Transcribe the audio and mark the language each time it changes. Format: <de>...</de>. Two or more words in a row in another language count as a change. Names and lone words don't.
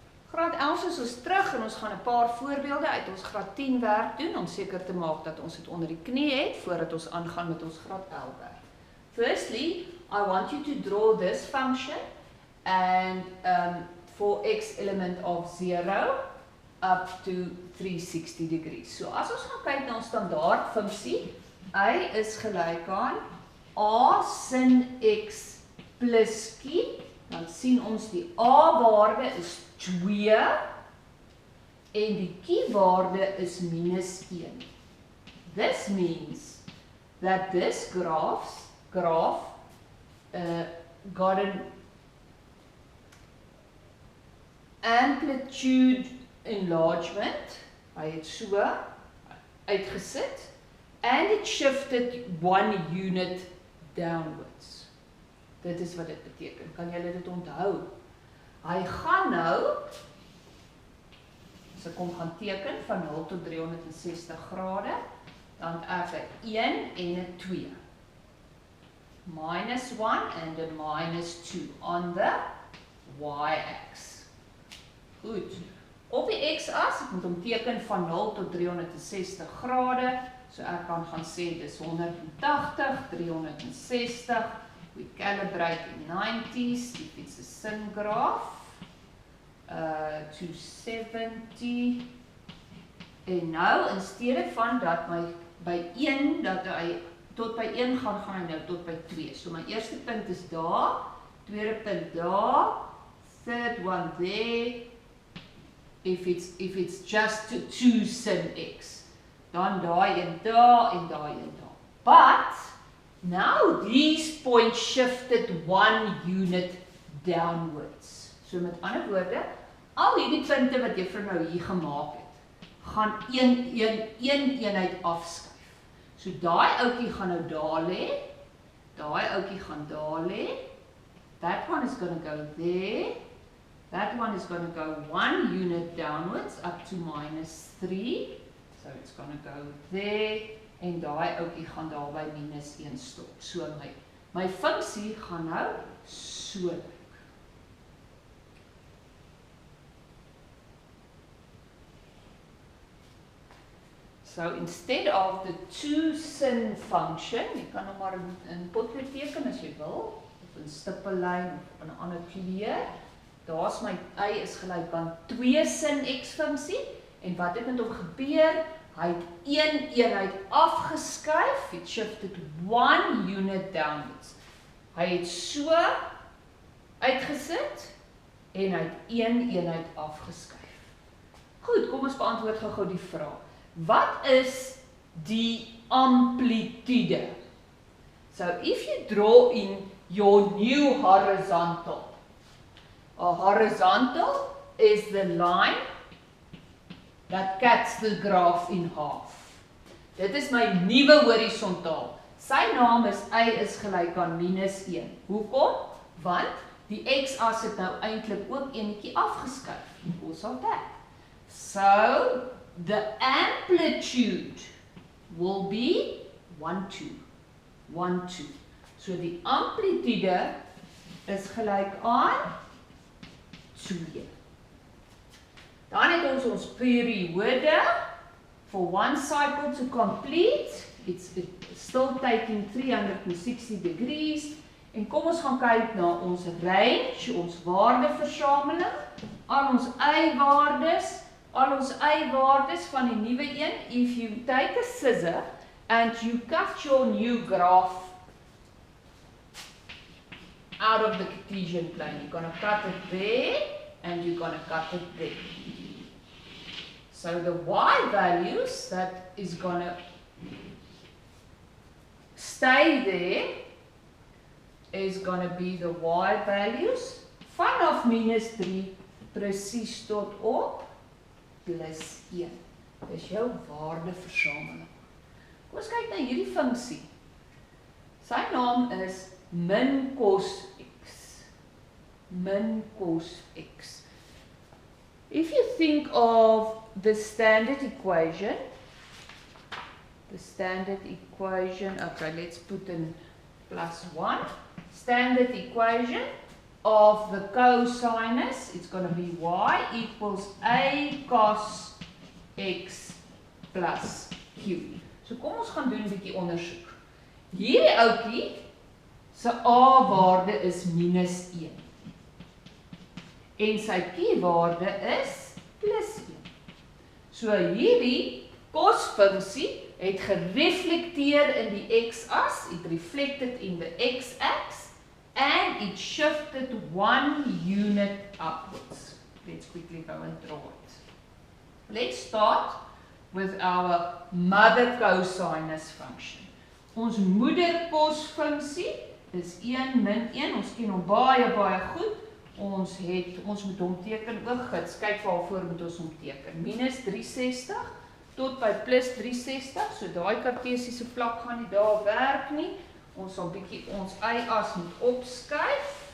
<af>Graad 11 is ons terug en ons gaan 'n paar voorbeelde uit ons graad 10 werk doen om seker te maak dat ons dit onder die knie het voordat ons aangaan met ons graad 11 werk.</af> <en>Firstly, I want you to draw this function and for x element of 0 up to 360 degrees.</en> <af>So as ons gaan kyk na ons standaard funksie, y is gelyk aan a sin x plus q, dan sien ons die a waarde is 2 en die q waarde is minus 1.</af> <en>This means that this graph got an amplitude enlargement,</en> <af>hy het so uitgesit,</af> <en>and it shifted 1 unit downwards.</en> <af>Dit is wat dit beteken. Kan julle dit onthou? Hy gaan nou, as ek hom gaan teken van 0 tot 360 grade, dan het hy 1 en 'n 2.</af> <en>Minus 1 and a minus 2 on the y-axis.</en> <af>Goed. Op die x-as, ek moet hom teken van 0 tot 360 grade, so ek kan gaan sê dis 180, 360,</af> <en>we calibrate in 90s, if it's a sin graph, 270,</en> <af>en nou, in steede van dat my by 1, dat hy tot by 1 gaan hy nou tot by 2, so my eerste punt is daar, tweede punt daar,</af> <en>third one there, if it's just 2 sin x,</en> <af>dan daai een daar</af> <en>en daai een daar. But now these points shifted 1 unit downwards.</en> <af>So met ander woorde, al hierdie punte wat juffrou nou hier gemaak het, gaan een eenheid afskuif. So daai ouetjie gaan nou daar lê, daai ouetjie gaan daar lê.</af> <en>That one is going to go there. That one is going to go 1 unit downwards up to minus 3. So it's going to go there.</en> <af>En daai ouetjie gaan daar by minus 1 stop. So my funksie gaan nou so lyk.</af> <en>So instead of the 2 sin function,</en> <af>jy kan nou maar in potlood teken as jy wil, of in stippellyn of 'n ander kleur. Daar's my y is gelyk aan 2 sin x funksie en wat het met hom gebeur? Hy het 1 eenheid afgeskuif,</af> <en>it shifted 1 unit downwards.</en> <af>Hy het so uitgesit en hy het 1 eenheid afgeskuif. Goed, kom ons beantwoord gou die vraag. Wat is die amplitude?</af> <en>So if you draw in your new horizontal, a horizontal is the line that cuts the graph in half.</en> <af>Dit is my nuwe horisontaal. Sy naam is y is gelyk aan minus 1. Hoekom? Want die x-as het nou eintlik ook enetjie afgeskuif.</af> <en>Because of that. So the amplitude will be 1, 2. 1, 2.</en> <af>So die amplitude is gelyk aan 2. Dan het ons periode</af> <en>for one cycle to complete. It's still taking 360 degrees.</en> <af>En kom ons gaan kyk na ons range, ons waardeversameling, al ons y-waardes van die nuwe een.</af> <en>If you take a scissor and you cut your new graph out of the Cartesian plane, you're going to cut it there and you're going to cut it there. So the y values that is going to stay there is going to be the y values</en> <af>vanaf minus 3 presies tot op plus 1. Dis jou waardeversameling. Kom ons kyk na hierdie funksie. Sy naam is min cos x. Min cos x.</af> <en>If you think of the standard equation, okay, let's put in plus 1. Standard equation, of the cosinus, it's going to be y equals a cos x plus q.</en> <af>So kom ons gaan doen 'n bietjie ondersoek. Hierdie ouetjie se a-waarde is minus 1. En sy q-waarde is plus 1. So hierdie cos-funksie het gereflekteer in die x-as,</af> <en>it reflected in the x-axis, and it shifted 1 unit upwards. Let's quickly go and draw it. Let's start with our mother cosinus function.</en> <af>Ons moeder cos-funksie is 1 min 1, ons ken hom baie goed. Ons moet hom teken ook gids. Kyk waarvoor moet ons hom teken. Minus 360 tot by plus 360. So daai kartesiese vlak gaan nie daar werk nie. Ons sal bietjie ons y-as moet opskuif.</af>